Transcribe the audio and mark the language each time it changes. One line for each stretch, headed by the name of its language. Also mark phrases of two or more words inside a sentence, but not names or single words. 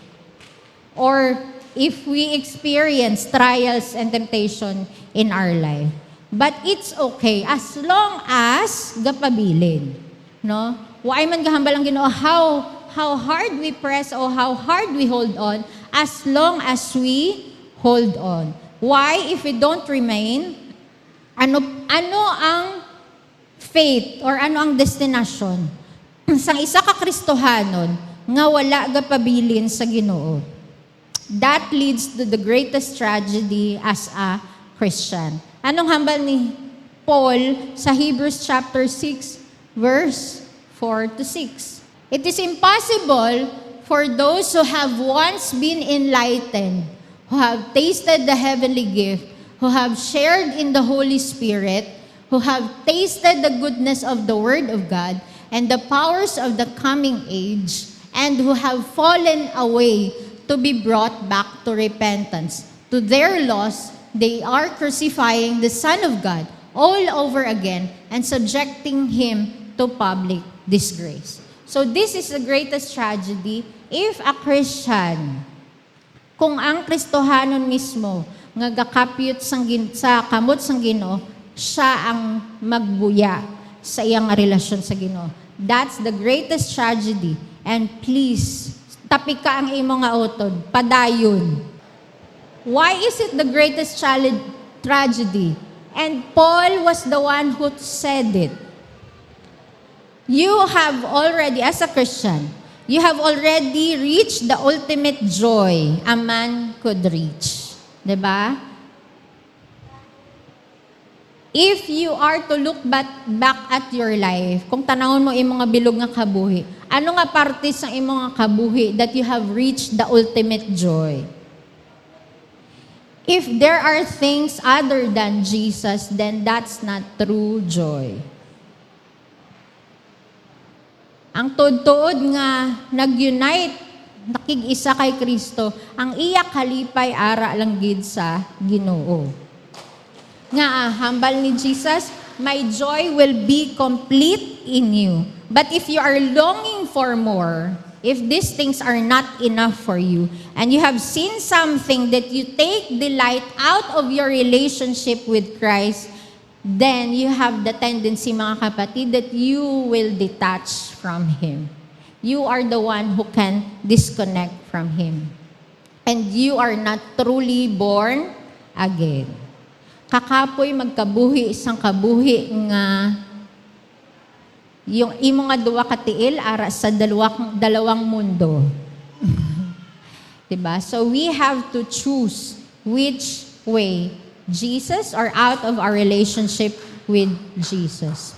English: Or if we experience trials and temptation in our life. But it's okay as long as gapabilin, no? Why
Hiligaynon: man gahambal ang Ginoo
English: how hard we press or how hard we hold on, as long as we hold on. Why? If we don't remain,
Hiligaynon: ano ang fate or ano ang destinasyon sang isa ka Kristohanon nga wala gapabilin sa Ginoo?
English: That leads to the greatest tragedy as a Christian.
Hiligaynon: Anong hambal ni Paul sa Hebrews chapter 6 verse 4 to 6?
English: It is impossible for those who have once been enlightened, who have tasted the heavenly gift, who have shared in the Holy Spirit, who have tasted the goodness of the Word of God and the powers of the coming age, and who have fallen away to be brought back to repentance. To their loss, they are crucifying the Son of God all over again and subjecting Him to public disgrace. So this is the greatest tragedy if a Christian,
Hiligaynon: kung ang Kristohanon mismo nga gakapyot sa kamot sang Ginoo, siya ang magbuya sa iyang relasyon sa Ginoo.
English: That's the greatest tragedy. And please,
Hiligaynon: tapi ka ang imo nga utod, padayon.
English: Why is it the greatest tragedy? And Paul was the one who said it. You have already, as a Christian, you have already reached the ultimate joy a man could reach. Diba? If you are to look back at your life,
Hiligaynon: kung tanawon mo yung mga bilog nga kabuhi, ano nga parte sa imong nga kabuhi
English: that you have reached the ultimate joy? If there are things other than Jesus, then that's not true joy.
Hiligaynon: Ang tuod nga nag-unite, nakig-isa kay Kristo, ang iya kalipay ara lang gid sa Ginoo. Nga hambal ni Jesus,
English: my joy will be complete in you. But if you are longing for more, if these things are not enough for you, and you have seen something that you take delight out of your relationship with Christ, then you have the tendency,
Hiligaynon: mga kapatid,
English: that you will detach from Him. You are the one who can disconnect from Him. And you are not truly born again.
Hiligaynon: Kakapoy magkabuhi isang kabuhi nga yung imo nga duwa ka tiil ara sa dalawang mundo. Diba?
English: So we have to choose which way, Jesus or out of our relationship with Jesus.